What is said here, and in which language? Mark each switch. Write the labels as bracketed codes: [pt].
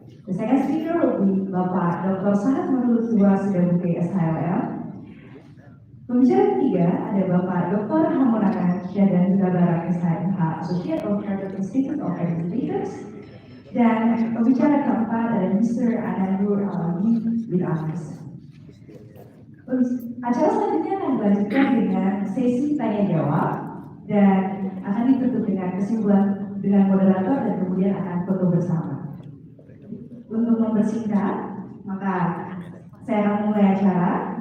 [en] The second speaker will be Bapak Dr. Sahat Menurut Tua Sudabuke SHLL. [id] Pembicara ketiga ada Bapak Dr. Hamonaka Syadan Barak SHMH, Associate of Chartered Institute of Arbitrators. Dan pembicara keempat ada Mr. [en] Anandur Alami with honors. [id] Acara selanjutnya akan dilanjutkan dengan sesi tanya jawab dan akan ditutup dengan kesimpulan dengan moderator dan kemudian akan foto bersama. Untuk mempersingkat, maka saya akan memulai acara.